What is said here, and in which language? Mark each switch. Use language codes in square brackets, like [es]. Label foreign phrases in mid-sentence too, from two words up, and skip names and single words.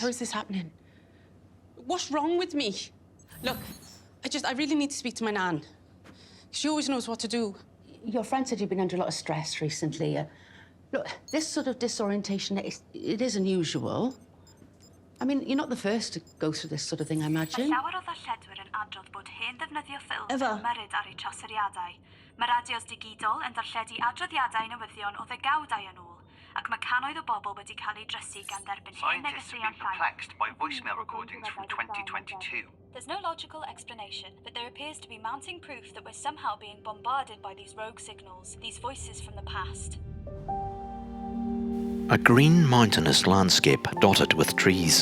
[en] How is this happening? What's wrong with me? Look, I really need to speak to my nan. She always knows what to do. Your friend said you've been under a lot of stress recently. Look, this sort of disorientation, it is unusual. I mean, you're not the first to go through this sort of thing, I imagine. [cy] Llawer o ddarlledwyr yn adrodd bod hen ddefnyddio ffilm Eva. yn ymyrryd ar eu troseriadau. Mae radios digidol yn darlledu adroddiadau newyddion o ddegawdau yn ôl, ac mae cannoedd o bobl wedi cael eu drysu gan derbyn hen [en] Scientists have [cy] negeseuon [en] been perplexed by voicemail recordings from 2022. There's no logical explanation, but there appears to be mounting proof that we're somehow being bombarded by these rogue signals, these voices from the past. A green mountainous landscape dotted with trees.